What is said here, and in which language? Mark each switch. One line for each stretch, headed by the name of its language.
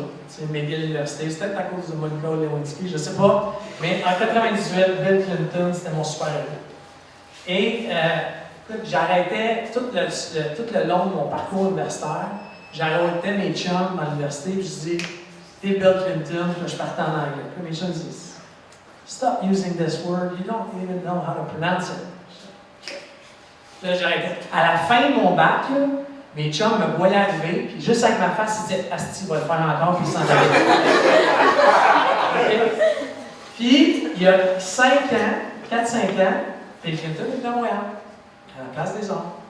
French: C'est McGill University. C'était peut-être à cause de Monica Lewinsky, je ne sais pas. Mais en 1998, Bill Clinton, c'était mon super-héros. Et j'arrêtais tout le long de mon parcours universitaire. J'arrêtais mes chums à l'université, puis je disais, t'es Bill Clinton, puis je partais en anglais. Puis mes chums disaient,
English: stop using this word, you don't even know how to pronounce it.
French: Là, j'arrêtais. À la fin de mon bac, là, mes chums me voyaient arriver, puis juste avec ma face, ils disaient, Asti va le faire encore, puis ils s'en allaient. Puis, il y a 5 ans, 4-5 ans, Bill Clinton est à Montréal, à la place des arts.